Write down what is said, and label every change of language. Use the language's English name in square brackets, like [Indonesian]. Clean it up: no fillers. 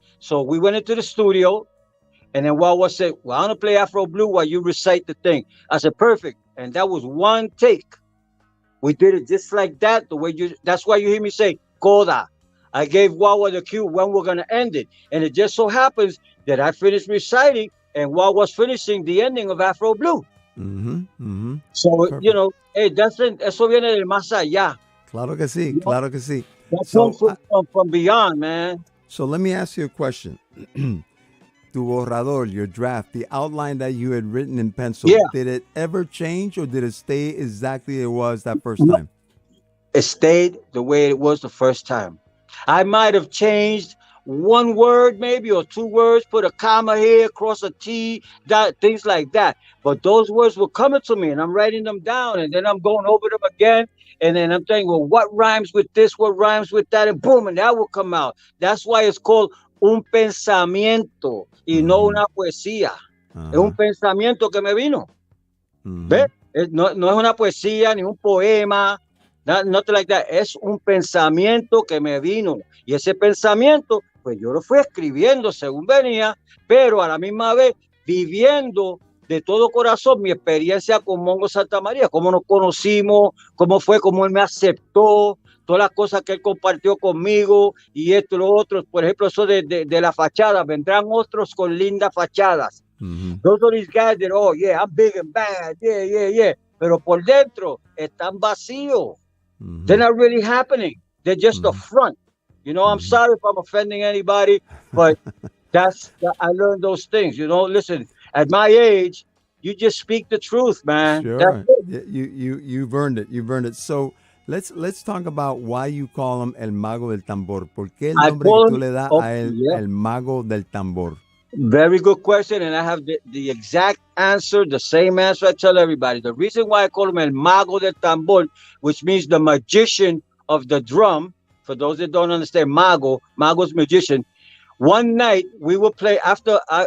[English] So we went into the studio, and then Wawa said, well, I'm going to play Afro Blue while you recite the thing. I said, perfect. And that was one take. We did it just like that, that's why you hear me say, Coda. I gave Wawa the cue when we're going to end it. And it just so happens that I finished reciting and Wawa's finishing the ending of Afro Blue. So, perfect. You know, hey, [Spanish] eso viene del más allá. Claro que sí, claro que sí. [English] That comes from beyond, man. So let me ask you a question. [Spanish] Tu borrador, [English] your draft, the outline that you had written in pencil, did it ever change or did it stay exactly as it was that first time? It stayed the way it was the first time. I might have changed one word maybe or 2 words, put a comma here, cross a T, things like that. But those words were coming to me and I'm writing them down and then I'm going over them again. And then I'm thinking, well, what rhymes with this? What rhymes with that? And boom, and that will come out. That's why it's called [Spanish] un pensamiento y no una poesía. Es un pensamiento que me vino. ¿Ves? No es una poesía ni un poema. [English] Nothing like that. [Spanish] Es un pensamiento que me vino. Y ese pensamiento, pues yo lo fui escribiendo según venía, pero a la misma vez viviendo de todo corazón mi experiencia con Mongo Santamaria, cómo nos conocimos, cómo fue, cómo él me aceptó, todas las cosas que él compartió conmigo y esto y lo otro. Por ejemplo, eso de la fachada. Vendrán otros con lindas fachadas. [English] Those are these guys that, oh, yeah, I'm big and bad. Yeah. [Spanish] Pero por dentro están vacíos. [English] They're not really happening. They're just a front. You know, I'm sorry if I'm offending anybody, but I learned those things. You know, listen, at my age, you just speak the truth, man. Sure. You've earned it. You've earned it. So let's talk about why you call him El Mago del Tambor. [Spanish] ¿Por qué el nombre que tú le das a él, El Mago del Tambor? [English] Very good question, and I have the exact answer, the same answer I tell everybody. The reason why I call him El Mago del Tambor, which means the magician of the drum, for those that don't understand, Mago's magician. One night we will play after